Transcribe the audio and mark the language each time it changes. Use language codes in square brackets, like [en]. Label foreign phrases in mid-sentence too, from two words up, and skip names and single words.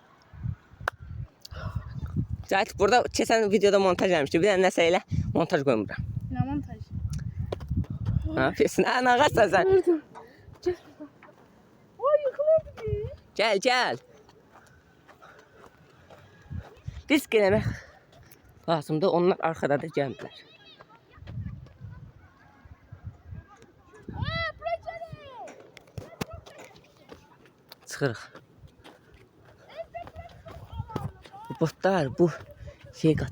[tr] Zaten burada geçen videoda montaj vermişti. Bir de nesneyle montaj koymuş. Ne montaj? Ne yapıyorsun? Ne ağaçsın sen? Ay yıkılırdı. Gel. [az] Risk eləmək lazımdır. Onlar arkada da gəlmirlər. Çıxırıq. Bu botlar bu şey qaç.